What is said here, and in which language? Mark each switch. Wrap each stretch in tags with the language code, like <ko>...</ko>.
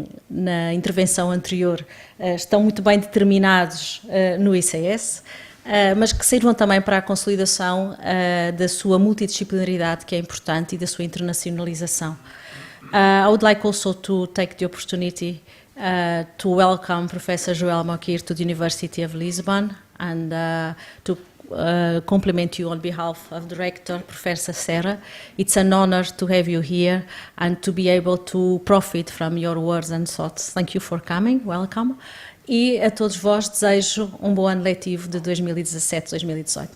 <pt>na intervenção anterior, estão muito bem determinados no ICS, mas que sirvam também para a consolidação da sua multidisciplinaridade, que é importante, e da sua internacionalização.</pt> <en>I would like also to take the opportunity to welcome Professor Joel Moquir to the University of Lisbon and to compliment you on behalf of the Rector, Professor Serra. It's an honor to have you here and to be able to profit from your words and thoughts. Thank you for coming. Welcome.</en> <pt>E a todos vós desejo um bom ano letivo de 2017-2018.</pt>